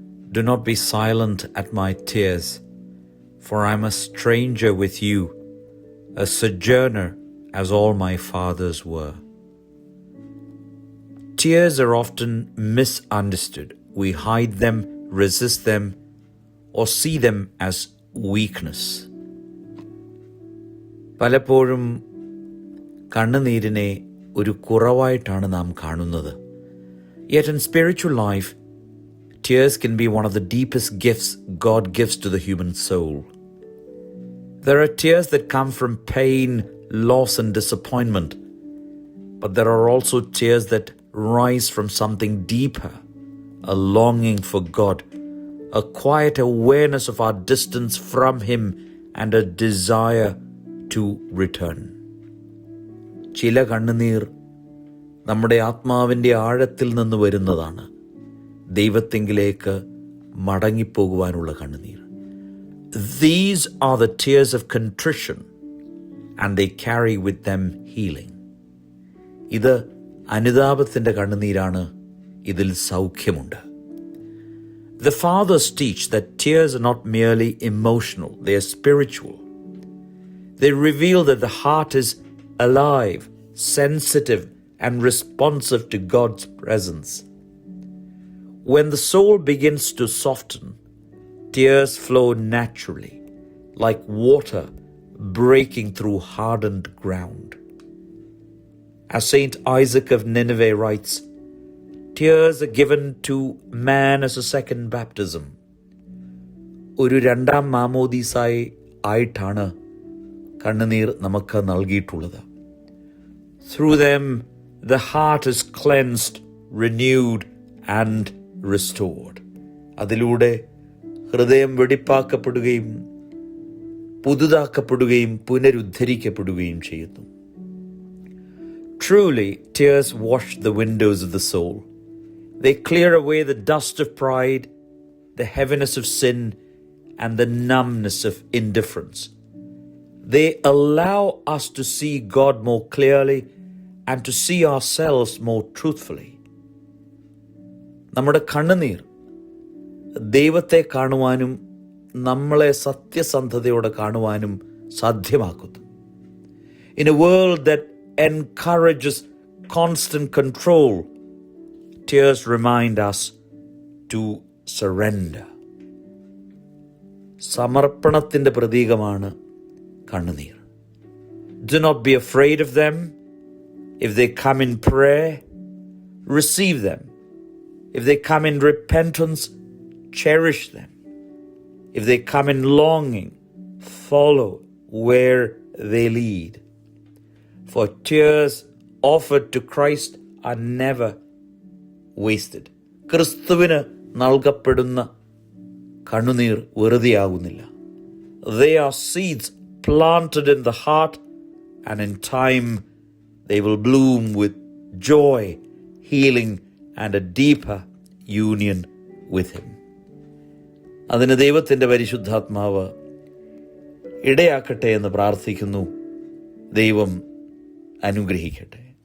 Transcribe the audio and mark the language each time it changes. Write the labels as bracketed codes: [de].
[en] Do not be silent at my tears, for I am a stranger with you, a sojourner as all my fathers were. Tears are often misunderstood. We hide them, resist them, or see them as weakness. [ml] പലപ്പോഴും കണ്ണുനീരിനെ ഒരു കുറവായിട്ടാണ് നാം കാണുന്നത്. [en] Yet in spiritual life, tears can be one of the deepest gifts God gives to the human soul. There are tears that come from pain, loss, and disappointment, but there are also tears that rise from something deeper, a longing for God, a quiet awareness of our distance from Him, and a desire to return. [ml] ചില കണ്ണുനീർ നമ്മുടെ ആത്മാവിൻ്റെ ആഴത്തിൽ നിന്ന് വരുന്നതാണ്, ദൈവത്തെങ്കിലേക്ക് മടങ്ങിപ്പോകുവാനുള്ള കണ്ണുനീർ. [en] These are the tears of contrition, and they carry with them healing. [ml] ഇത് അനുതാപത്തിൻ്റെ കണ്ണുനീരാണ്, ഇതിൽ സൗഖ്യമുണ്ട്. [en] The fathers teach that tears are not merely emotional, they are spiritual. They reveal that the heart is alive, sensitive, and responsive to God's presence. When the soul begins to soften, tears flow naturally, like water breaking through hardened ground. As Saint Isaac of Nineveh writes, tears are given to man as a second baptism. [ml] ഒരു രണ്ടാം മാമോദീസായി ആയിട്ടാണ് കണ്ണുനീർ നമുക്ക് നൽകിയിട്ടുള്ളത്. [en] Through them, the heart is cleansed, renewed, and restored. [ml] അതിലൂടെ ഹൃദയം വെടിപ്പാക്കപ്പെടുകയും പുതുതാക്കപ്പെടുകയും പുനരുദ്ധരിക്കപ്പെടുകയും ചെയ്യുന്നു. [en] Truly, tears wash the windows of the soul. They clear away the dust of pride, the heaviness of sin, and the numbness of indifference. They allow us to see God more clearly and to see ourselves more truthfully. [ml] നമ്മുടെ കണ്ണുനീർ ദൈവത്തെ കാണുവാനും നമ്മളെ സത്യസന്ധതയോടെ കാണുവാനും സാധ്യമാക്കുന്നു. [en] In a world that encourages constant control, tears remind us to surrender. [ml] സമർപ്പണത്തിൻ്റെ പ്രതീകമാണ് കണ്ണുനീർ. [en] Do not be afraid of them. If they come in prayer, receive them. If they come in repentance, cherish them. If they come in longing, follow where they lead. For tears offered to Christ are never wasted. [ml] ക്രിസ്തുവിന് നൽകപ്പെടുന്ന കണ്ണുനീർ വെറുതെയാകുന്നില്ല. [en] They are seeds planted in the heart, and in time they will bloom with joy, healing, and a deeper union with Him. [ml] അതിന് ദൈവത്തിൻ്റെ പരിശുദ്ധാത്മാവ് ഇടയാക്കട്ടെ എന്ന് പ്രാർത്ഥിക്കുന്നു. ദൈവം അനുഗ്രഹിക്കട്ടെ.